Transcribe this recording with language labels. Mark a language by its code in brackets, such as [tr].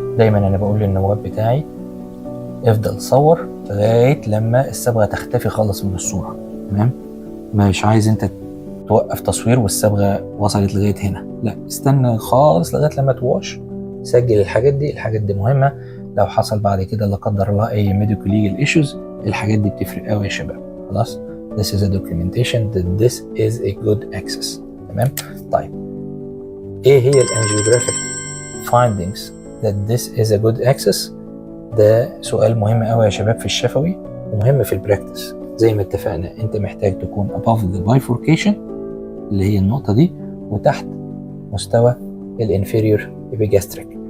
[ar] دايما انا بقول للنواب بتاعي افضل صور لغايه لما الصبغه تختفي خالص من الصوره، تمام؟ مش عايز انت توقف تصوير والصبغه وصلت لغايه هنا، لا، استنى خالص لغايه لما تواش، سجل الحاجات دي. الحاجات دي مهمه لو حصل بعد كده لا قدر الله اي medical legal issues، الحاجات دي بتفرق قوي يا شباب. [en] خلاص، this is a documentation that this is a good access. [ar] تمام. طيب ايه هي الانجيوجرافيك [en] findings that this is a good access؟ [ar] ده سؤال مهم قوي يا شباب في الشفوي ومهم في البراكتس. زي ما اتفقنا انت محتاج تكون [en] above the bifurcation [ar] اللي هي النقطة دي وتحت مستوى الانفيريور epigastric.